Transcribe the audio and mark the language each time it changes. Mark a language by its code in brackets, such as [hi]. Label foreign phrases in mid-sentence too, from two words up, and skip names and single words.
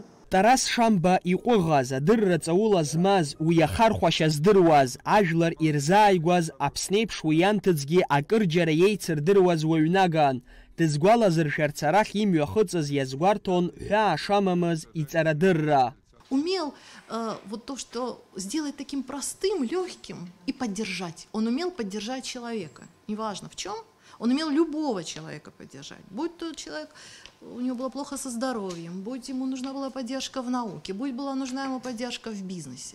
[ab] Тарас Шамба иҟәыӷаз, адырра ҵаула змаз, уи ахархәашьа здыруаз, ажәлар ирзааигәаз, Аԥснеиԥш уи ианҭыҵгьы акырџьара еицырдыруаз уаҩнаган. Дызгәалазыршәарц арахь имҩахыҵыз иазгәарҭон ҳәаа шамамыз иҵарадырра. [ru] Умел вот то, что сделать таким простым, легким и поддержать. Он умел поддержать человека, неважно в чем. Он умел любого человека поддержать. Будь то человек, у него было плохо со здоровьем, будь ему нужна была поддержка в науке, будь была нужна ему поддержка в бизнесе.